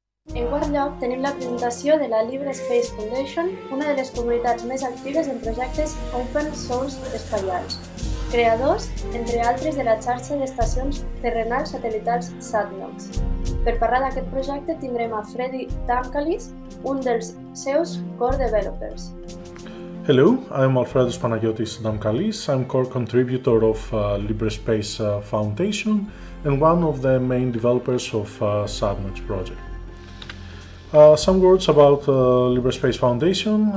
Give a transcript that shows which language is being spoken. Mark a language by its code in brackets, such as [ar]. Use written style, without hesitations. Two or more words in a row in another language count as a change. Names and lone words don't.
[ca] En quart lloc, tenim la presentació de la Libre Space Foundation, una de les comunitats més actives en projectes [en] open source [ca] espaials. Creadors, entre altres, de la xarxa d'estacions terrenals satelitals SATNOGS. Per parlar d'aquest projecte tindrem a Fredy Damkalis, un dels seus [en] core developers. Hello, I'm Alfredo Damkalis. I'm core contributor of Libre Space Foundation and one of the main developers of SATNOGS project. Some words about Libre Space Foundation.